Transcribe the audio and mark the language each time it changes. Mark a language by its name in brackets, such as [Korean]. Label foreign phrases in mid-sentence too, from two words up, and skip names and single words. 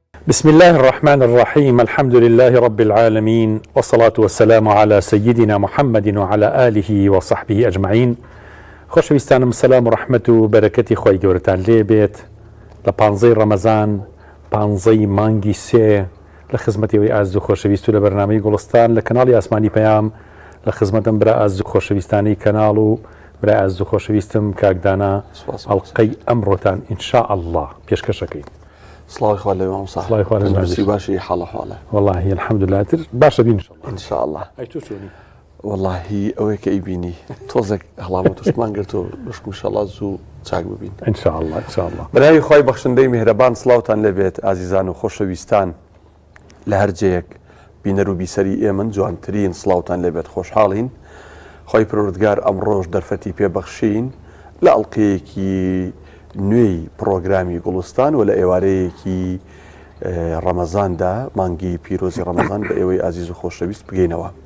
[Arabic] بسم الله الرحمن الرحيم. الحمد لله رب العالمين، والصلاة والسلام على سيدنا محمد وعلى آله وصحبه أجمعين. [Central Kurdish] خۆشەویستانم، [Arabic] السلام ورحمة وبركة [Central Kurdish] خوای گەورەتان لێ بێت لە 15 ڕەمەزان 15 مانگی سێ لە خزمەتەوەی ئازوو خۆشەویست و لە بەرنامەی گوڵستان لە کەناڵی ئاسمانی پەیام لە خزمەتم برا ئازوو خۆشەویستانی کەناڵ و برای ئازوو خۆشەویستم کاکدانا ئەڵقەی ئەمڕۆتان ئینشاء الله پێشکەشەکەی. سڵاوی خوا لە ئێوە سڵاوی خوا لەگەڵ باشی حاڵە [Arabic] والله الحمدلله [Central Kurdish] تر باشە بین [Arabic] إن شاء الله. [Central Kurdish] ئەی تۆ چۆنی؟ والله ئەوەیە کە ئەیبینی تۆزێک هەڵامە توشمان گرتەوە بشک انشاءالله زوو چاک ببین [Arabic] إن شاء الله إن شاء الله. [Central Kurdish] بەناوی خوای بەخشندەی میهرەبان سڵاوتان لەبێت ئازیزان و خۆشەویستان لە هەر جەیەک بینەر و بیسەری ئێمن جوانترین سڵاوتان لەبێت خۆشحاڵین. خوای پروردگار ئەمڕۆژ دەرفەتی پێبەخشین لە ئەڵقەیەکی نوێی پرۆگرامی گوڵستان و لە ئێوارەیەکی ڕەمەزاندا مانگی پیرۆزی ڕەمەزان بە ئێوەی ئازیز و خۆشەویست بگەینەوە.